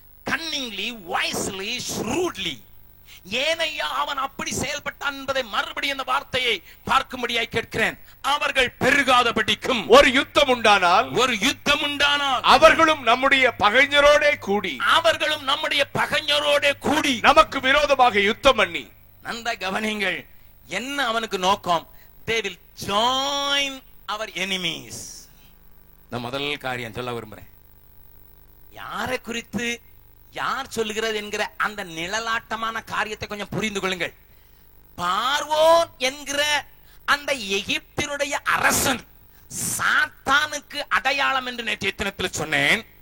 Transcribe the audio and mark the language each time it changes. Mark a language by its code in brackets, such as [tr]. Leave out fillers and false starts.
[en] Cunningly, wisely, shrewdly. [ta] ஏனையா அவன் அப்படி செயல்பட்டான் என்பதை மறுபடியும் இந்த வார்த்தையை பார்க்கும்படியாய் கேட்கிறேன். அவர்கள் பெருகாதபடிக்கும். ஒரு யுத்தம் உண்டானால், ஒரு யுத்தம் உண்டானால் அவர்களும் நம்முடைய பகைஞரோடே கூடி, அவர்களும் நம்முடைய பகைஞரோடே கூடி நமக்கு விரோதமாக யுத்தம் பண்ணி. நன்றாய் கவனியுங்கள், என்ன அவனுக்கு நோக்கம்? [en] They will join our enemies. [ta] நான் முதல் காரியம் சொல்ல விரும்புறேன். யாரை குறித்து யார் சொல்லுகிறது என்கிற அந்த நிழலாட்டமான காரியத்தை கொஞ்சம் புரிந்து கொள்ளுங்கள். பார்வோன் என்கிற அந்த எகிப்தினுடைய அரசன் சாத்தானுக்கு அடையாளம் என்று நேற்றைய தினத்தில் சொன்னேன்.